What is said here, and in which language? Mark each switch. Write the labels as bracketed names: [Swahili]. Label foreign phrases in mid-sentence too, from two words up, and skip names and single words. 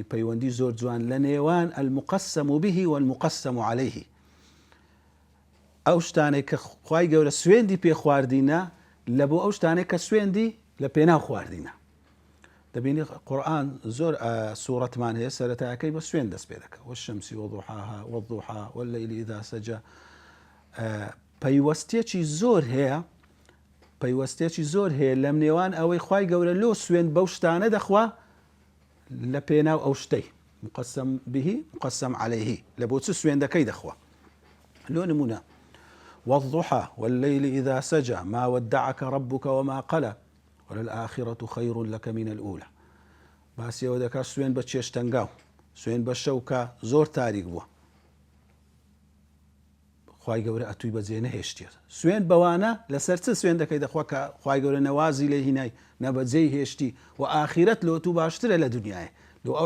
[Central Kurdish] پەیوەندی زۆر جوان لە نێوان [Arabic] المقسم به والمقسم عليه [Central Kurdish] ئەو شتانەی کە خوای گەورە سوێندی پێ خواردینە لە بۆ ئەو شتانەی کە سوێندی لە پێناو خواردینە دەبینی قورئان زۆر سوورەتمان هەیە سەرەتایەکەی بە سوێند دەست پێ دەکات [Arabic] والشەمسی وضحاها والضحى والليل إذا سجى [Central Kurdish] پەیوەستێکی زۆر هەیە لەم نێوان ئەوەی خوای گەورە لۆ سوێند بەو شتانە دەخوا لە پێناو ئەو شتەی [Arabic] مقسم به مقسم عليه [Central Kurdish] لە بۆ چ سوێندەکەی دەخوا لۆ نمونە [Arabic] والضحى والليل إذا سجى ما ودعك ربك وما قلى وللآخرة خير لك من الأولى [Central Kurdish] باسی ئەوە دەکات سوێن بە چێشتەنگاو سوێن بە شەوکە زۆر تاریک بووە خوای گەورە ئەتووی بەجێ نەهێشتێت سوێن بەوانە لەسەر چ سوێن دەکەی دەخوا کە خوای گەورە نەوازی لێ هینای نەبەجێی هێشتی و ئاخرەت لۆ تو باشترە لە دنیاە لۆ ئەو